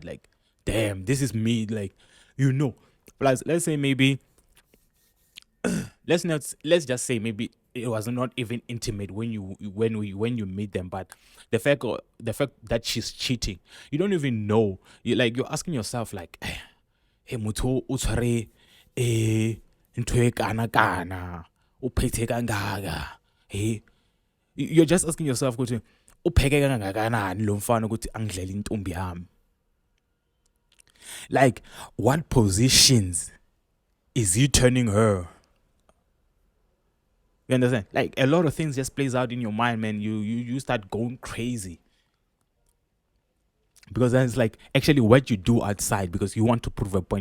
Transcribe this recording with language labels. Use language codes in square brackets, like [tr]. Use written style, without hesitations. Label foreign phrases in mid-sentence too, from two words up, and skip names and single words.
[en] Like, damn, this is me. Like, plus, let's say maybe let's just say maybe it was not even intimate when you meet them, but the fact that she's cheating, you don't even know. You're asking yourself like, [st] hey, motho o tshware ntho e kana kana o phethe kangaka. [en] Hey, you're just asking yourself [zu] ukuthi upheke kangakanani lo mfana ukuthi angidlela intombi yami. [en] Like, what positions is he turning her? You understand? Like, a lot of things just plays out in your mind, man. You start going crazy. Because then it's like actually what you do outside, because you want to prove a point.